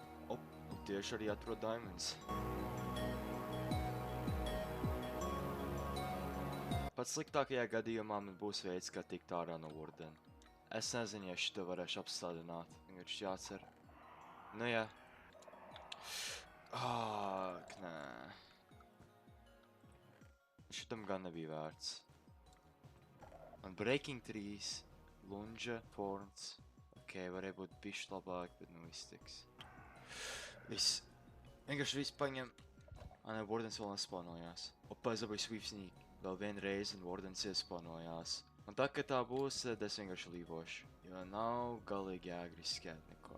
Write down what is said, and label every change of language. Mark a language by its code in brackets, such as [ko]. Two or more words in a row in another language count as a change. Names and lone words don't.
[lv] Op, un tieši arī atrod diamonds. Pat sliktākajā gadījumā man būs veids, kā tikt ārā no Warden. Es nezinu, ja šito varēšu apstādināt. Vienkārši jācer. Nu jā. Ak, nē. Šitam gan nebija vērts. [en] Man breaking trees, lunge, thorns. [lv] Ok, varēja būt bišķi labāk, bet nu viss tiks. Viss. Vienkārši viss paņem. Nē, Wardens vēl nespawnojās. Opa, es dabūju [en] sweep sneak. [lv] Vēl vienu reizi un Wardens iespawnojās. Un tā, kad tā būs, tad es vienkārši līvošu. Jo nav galīgi jēga riskēt neko.